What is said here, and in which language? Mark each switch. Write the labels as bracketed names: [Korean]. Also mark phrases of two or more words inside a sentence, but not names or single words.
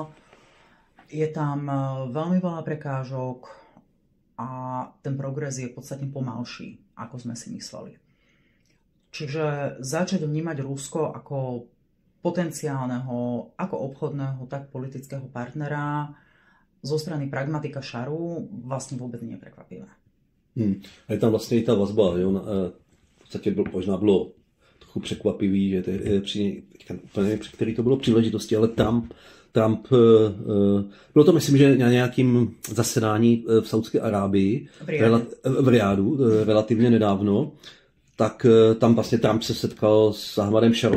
[Slovak] Je tam veľmi veľa prekážok a ten progres je podstatne pomalší, ako sme si mysleli. Čiže začať vnímať Rusko ako potenciálneho, ako obchodného, tak politického partnera zo strany pragmatika Šaru vlastne vôbec nie je prekvapivé. [Czech] A je tam vlastně i ta vazba, jo? V podstatě možná bylo trochu překvapivý, že úplně při který to bylo příležitosti, ale Trump bylo to, myslím, že na nějakým zasedání v Saudské Arábii, v Riádu, relativně nedávno, tak tam vlastně Trump se setkal s Ahmadem Šarou.